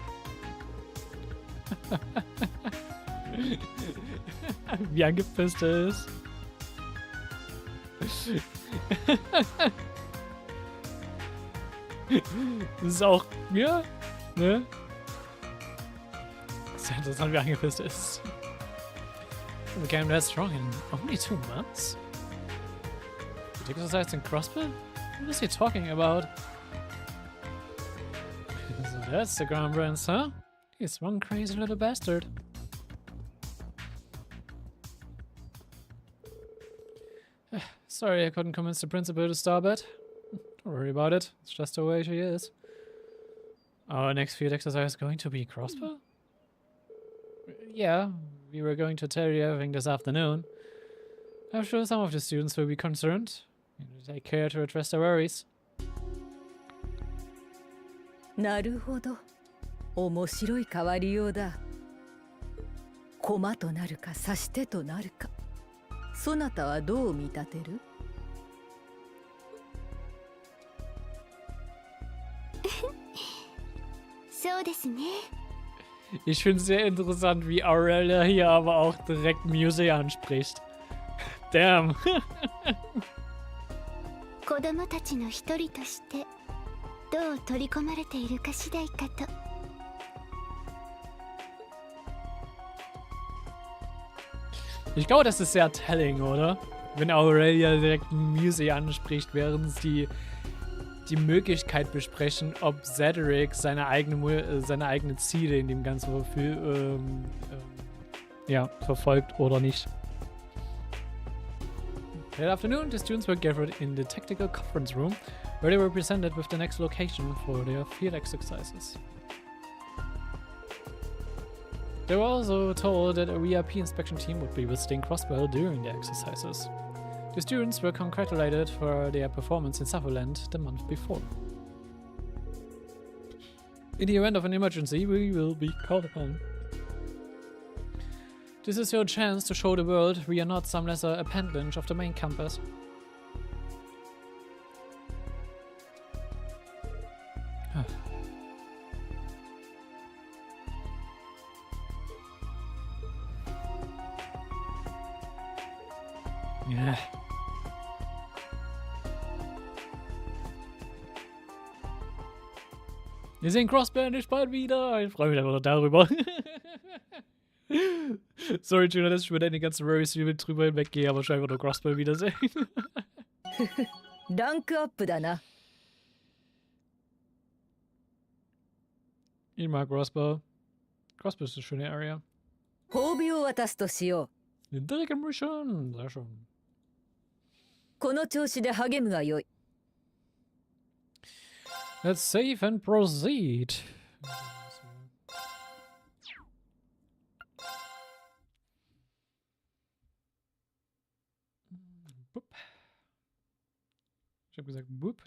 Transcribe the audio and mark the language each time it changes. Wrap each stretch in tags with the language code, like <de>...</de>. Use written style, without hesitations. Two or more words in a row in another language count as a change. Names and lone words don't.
<de>Wie angepisst er ist. Das ist auch... Ja, ne? Sehr interessant, wie angepisst er ist.</de> <en>We became that strong in only 2 months? Did you exercise in crossbow? What is he talking about? So that's the Crown Prince, huh? He's one crazy little bastard. Sorry I couldn't convince the principal to stop it. Don't worry about it, it's just the way she is. Our next field exercise is going to be crossbow? Yeah, we were going to tell you everything this afternoon. I'm sure some of the students will be concerned. Take care to address their worries.</en> <ja>なるほど。面白い変わりようだ。駒となるか指し手となるか。そなたはどう見立てる？そうですね。</ja> <de>Ich finde es sehr interessant, wie Aurelia hier aber auch direkt Music anspricht.</de> <en>Damn.</en> <ja>子供たちの一人としてどう取り込まれているか次第かと。</ja> <de>Ich glaube, das ist sehr telling, oder? Wenn Aurelia direkt Music anspricht, während die die Möglichkeit besprechen, ob Cedric seine eigenen Ziele in dem Ganzen verfolgt oder nicht.</de> <en>That afternoon, the students were gathered in the tactical conference room, where they were presented with the next location for their field exercises. They were also told that a VIP inspection team would be visiting Crossbell during the exercises. The students were congratulated for their performance in Sutherland the month before. In the event of an emergency, we will be called upon. This is your chance to show the world we are not some lesser appendage of the main campus.</en> <de>Ja. Wir sehen Crossbell nicht bald wieder. Ich freue mich einfach darüber. Sorry, Schüler, dass ich über deine ganzen Worries drüber hinweggehe, aber scheinbar nur Crossbell wiedersehen.</de> <ja>ランクアップだな。</ja> <de>Ich mag Crossbell. Crossbell ist eine schöne Area.</de> <ja>褒美を渡すとしよ</ja> <de>Direkt im Mission. Sehr schön.</de> <ja>う。この調子で励むがよい。</ja> <en>Let's save and proceed. Boop.</en> <de>Ich habe gesagt, boop.</de>